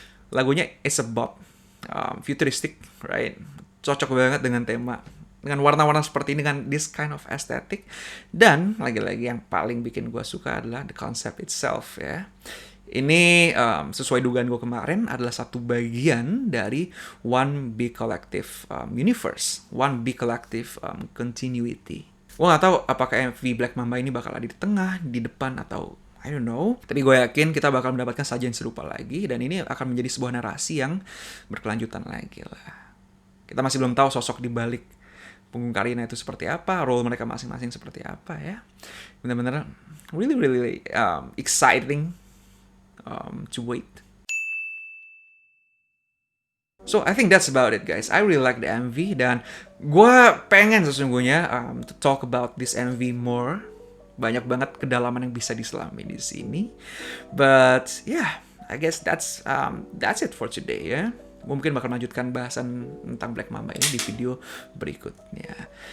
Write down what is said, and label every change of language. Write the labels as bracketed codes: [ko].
[en] Lagunya is about futuristic, right? [id] Cocok banget dengan tema, dengan warna-warna seperti ini, dengan [en] this kind of aesthetic. [id] Dan lagi-lagi yang paling bikin gue suka adalah [en] the concept itself [id] ya. Ini sesuai dugaan gue kemarin adalah satu bagian dari [en] one big collective universe, one big collective continuity. [id] Gue gak tahu apakah MV Black Mamba ini bakal ada di tengah, di depan, atau [en] I don't know. [id] Tapi gue yakin kita bakal mendapatkan sajian serupa lagi, dan ini akan menjadi sebuah narasi yang berkelanjutan lagi lah. Kita masih belum tahu sosok di balik punggung Karina itu seperti apa, role mereka masing-masing seperti apa ya. [en] Benar-benar really exciting to wait. So I think that's about it guys. I really like the MV [id] dan gue pengen sesungguhnya [en] to talk about this MV more. [id] Banyak banget kedalaman yang bisa diselami di sini. [en] But yeah, I guess that's it for today [id] ya. Gue mungkin bakal melanjutkan bahasan tentang Black Mamba ini di video berikutnya.